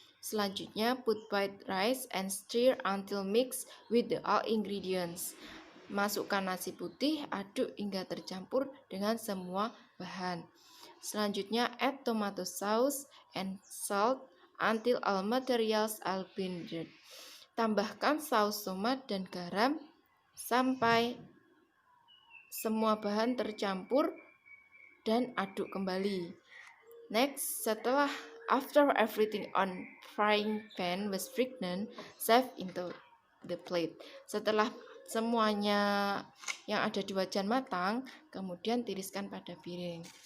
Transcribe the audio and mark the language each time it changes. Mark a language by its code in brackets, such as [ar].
[id] Selanjutnya, [en] put white rice and stir until mixed with all ingredients. [id] Masukkan nasi putih, aduk hingga tercampur dengan semua bahan. Selanjutnya, [en] add tomato sauce and salt until all materials are blended. [id] Tambahkan saus tomat dan garam sampai semua bahan tercampur dan aduk kembali. [en] Next, after everything on frying pan was fragrant, serve into the plate. [id] Setelah semuanya yang ada di wajan matang, kemudian tiriskan pada piring.